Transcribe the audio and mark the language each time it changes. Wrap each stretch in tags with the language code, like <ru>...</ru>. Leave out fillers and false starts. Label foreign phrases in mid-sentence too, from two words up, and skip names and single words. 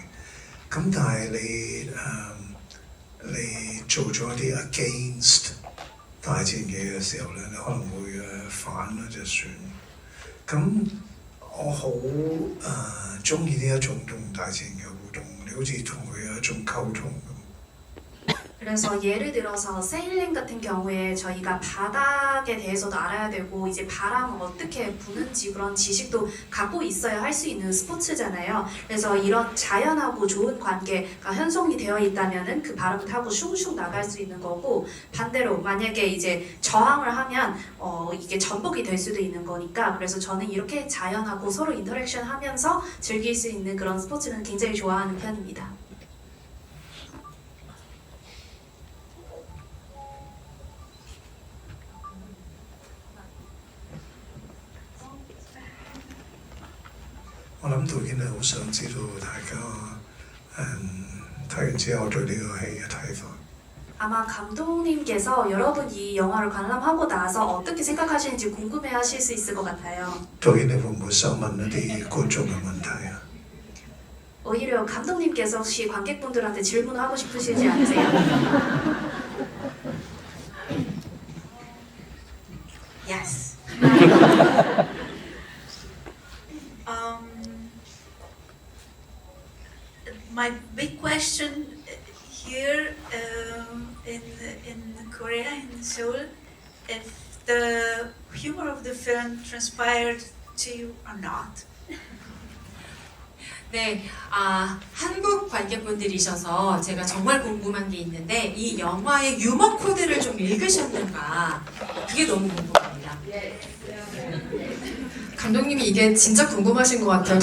<yue>咁但係你做咗一啲 against 大自然嘅時候咧，你可能會反啦就算。咁我好中意呢一種同大自然嘅互動，你好似同佢有一種溝通咁。</yue> <ko>그래서 예를 들어서 세일링 같은 경우에 저희가 바닥에 대해서도 알아야 되고 이제 바람은 어떻게 부는지 그런 지식도 갖고 있어야 할 수 있는 스포츠잖아요. 그래서 이런 자연하고 좋은 관계가 형성이 되어 있다면은 그 바람을 타고 슝슝 나갈 수 있는 거고 반대로 만약에 이제 저항을 하면 이게 전복이 될 수도 있는 거니까 그래서 저는 이렇게 자연하고 서로 인터랙션 하면서 즐길 수 있는 그런 스포츠는 굉장히 좋아하는 편입니다.</ko> <yue>我諗導演係好想知道大家睇完之後對呢個戲嘅睇法。</yue> <ko>아마 감독님께서 여러분 이 영화를 관람하고 나서 어떻게 생각하시는지 궁금해하실 수 있을 것 같아요.</ko> <yue>導演你會唔會想問一啲觀眾嘅問題啊？</yue> <ko>오히려 감독님께서 혹시 관객분들한테 질문을 하고 싶으시지 않으세요?</ko> <en>Yes. My big question here in Korea, in Seoul, if the humor of the film transpired to you or not.</en> <ko>네, 한국 관객분들이셔서 제가 정말 궁금한 게 있는데 이 영화의 유머 코드를 좀 읽으셨는가? 그게 너무 궁금합니다. 감독님이 이게 진짜 궁금하신 것 같아요.</ko>